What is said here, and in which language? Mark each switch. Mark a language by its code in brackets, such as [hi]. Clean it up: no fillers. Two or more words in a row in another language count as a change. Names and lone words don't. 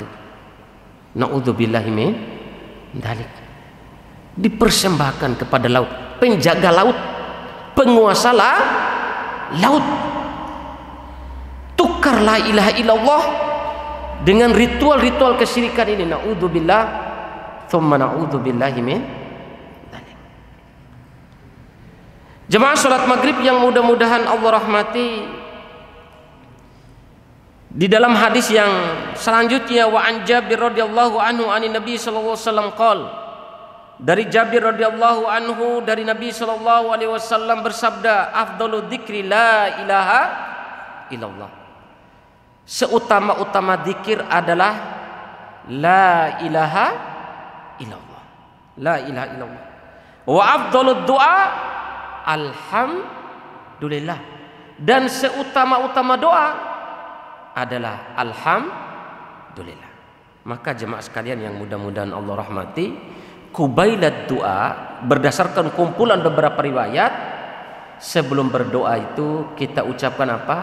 [ar] نعوذ بالله من ذلك, [id] dipersembahkan kepada laut, penjaga laut, penguasa laut, menukar [ar] لا إله إلا الله [id] dengan ritual-ritual kesyirikan ini. [ar] نعوذ بالله، ثم نعوذ بالله من ذلك. [id] Jemaah salat maghrib yang mudah-mudahan Allah rahmati, di dalam hadis yang selanjutnya, [ar] وعن جابر رضي الله عنه عن النبي صلى الله عليه وسلم قال, dari Jabir رضي الله عنه dari Nabi صلى الله عليه وسلم bersabda, أفضل الذكر لا إله إلا الله. [id] Seutama-utama zikir adalah [ar] لا إله إلا الله. لا إله إلا الله وأفضل الدعاء الحمد لله. [id] Dan seutama-utama doa adalah alhamdulillah. Maka jemaah sekalian yang mudah-mudahan Allah rahmati, kubailat doa berdasarkan kumpulan beberapa riwayat, sebelum berdoa itu kita ucapkan apa?